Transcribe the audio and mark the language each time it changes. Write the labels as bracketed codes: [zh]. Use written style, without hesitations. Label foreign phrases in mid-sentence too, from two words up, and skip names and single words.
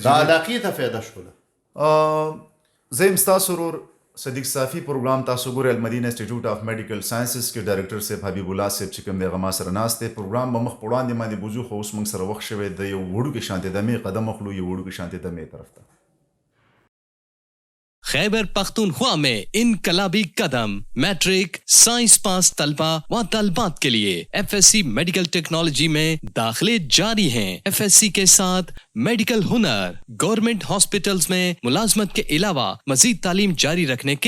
[ps] دا علاقې ته فایده شوله زه یم ستاسو ورور صدیق صافي پروګرام تاسو ګورئ المدینه انسټیټیوټ اف میډیکل ساینسز کې ډایرکټر صاحب حبیب الله صاحب چې کوم دی هغه ما سره ناست دی پروګرام به مخ په وړاندې باندې بوځو خو اوس موږ سره وخت شوی د یو وړوکې شانتې دمې قدم اخلو یو وړوکې شانتې دمې طرف ته [ur] خیبر پختونخوا میں انقلابی قدم [en] matric science pass [ur] طلبہ و طالبات کے لیے [en] FSc medical technology [ur] میں داخلے جاری ہیں. ایف ایس سی کے ساتھ میڈیکل ہنر [en] government hospitals [ur] میں ملازمت کے علاوہ مزید تعلیم جاری رکھنے کے